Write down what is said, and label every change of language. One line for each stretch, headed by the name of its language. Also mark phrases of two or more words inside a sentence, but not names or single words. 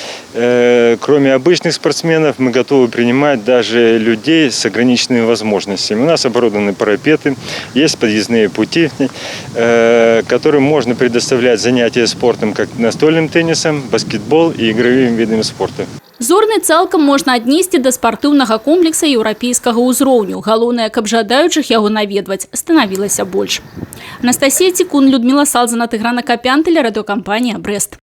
Russian: Кроме обычных спортсменов, мы готовы принимать даже людей с ограниченными возможностями. У нас оборудованы парапеты, есть подъездные пути, которым можно предоставлять занятия спортом, как настольным теннисом, баскетбол и игровыми видами спорта.
Belarusian: Зорны цалкам можна аднесці да спартыўнага комплекса еўрапейскага ўзроўню. Галоўнае, каб жадаючых яго наведваць станавілася больш. Анастасія Цікун, Людмила Салзана, Тыграна Капянтеля, радыёкампанія «Брест».